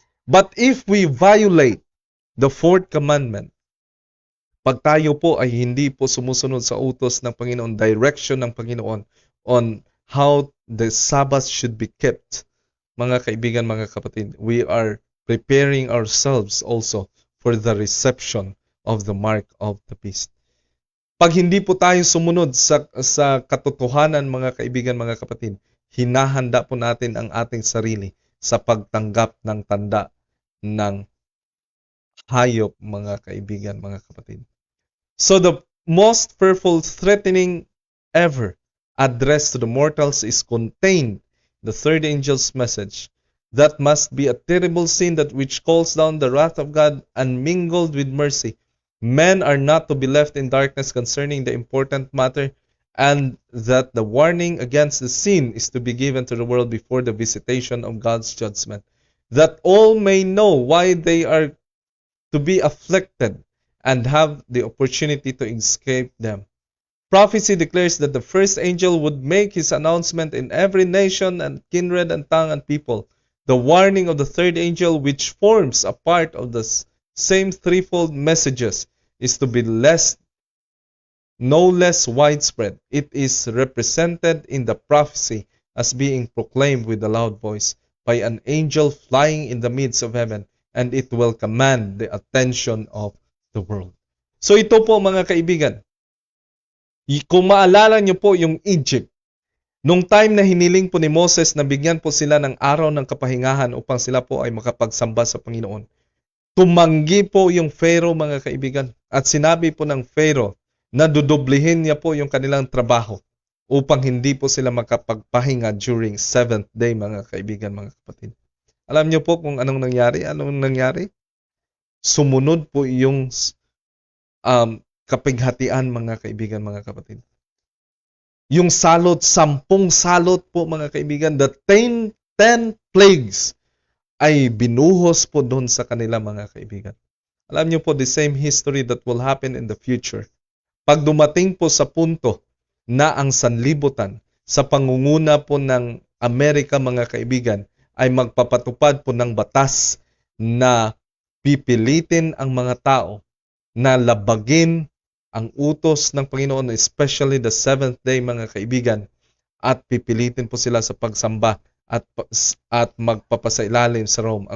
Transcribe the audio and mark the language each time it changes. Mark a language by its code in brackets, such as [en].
[en] But if we violate the fourth commandment, [tl] pag tayo po ay hindi po sumusunod sa utos ng Panginoon, [en] direction ng Panginoon on how the Sabbath should be kept, [tl] mga kaibigan, mga kapatid, [en] we are preparing ourselves also for the reception of the mark of the beast. [tl] Pag hindi po tayo sumunod sa katotohanan, mga kaibigan, mga kapatid, hinahanda po natin ang ating sarili sa pagtanggap ng tanda ng hayop, mga kaibigan, mga kapatid. [en] So the most fearful threatening ever addressed to the mortals is contained in the third angel's message. That must be a terrible sin that which calls down the wrath of God unmingled with mercy. Men are not to be left in darkness concerning the important matter, and that the warning against the sin is to be given to the world before the visitation of God's judgment, that all may know why they are to be afflicted and have the opportunity to escape them. Prophecy declares that the first angel would make his announcement in every nation and kindred and tongue and people. The warning of the third angel, which forms a part of the same threefold messages, is to be no less widespread. It is represented in the prophecy as being proclaimed with a loud voice by an angel flying in the midst of heaven, and it will command the attention of the world. [tl] So ito po mga kaibigan, kung maalala niyo po yung Egypt, nung time na hiniling po ni Moses na bigyan po sila ng araw ng kapahingahan upang sila po ay makapagsamba sa Panginoon, tumanggi po yung Pharaoh mga kaibigan, at sinabi po ng Pharaoh na dudoblihin niya po yung kanilang trabaho upang hindi po sila makapagpahinga during 7th day mga kaibigan, mga kapatid. Alam niyo po kung anong nangyari? Anong nangyari? Sumunod po yung kapighatian mga kaibigan, mga kapatid. Yung salot, 10 salot po mga kaibigan, [en] the 10 plagues [tl] ay binuhos po doon sa kanila mga kaibigan. Alam niyo po, [en] the same history that will happen in the future. [tl] Pag dumating po sa punto na ang sanlibutan sa pangunguna po ng Amerika mga kaibigan ay magpapatupad po ng batas na pipilitin ang mga tao na labagin ang utos ng Panginoon, [en] especially the 7th day [tl] mga kaibigan, at pipilitin po sila sa pagsamba at magpapasailalim sa Rome.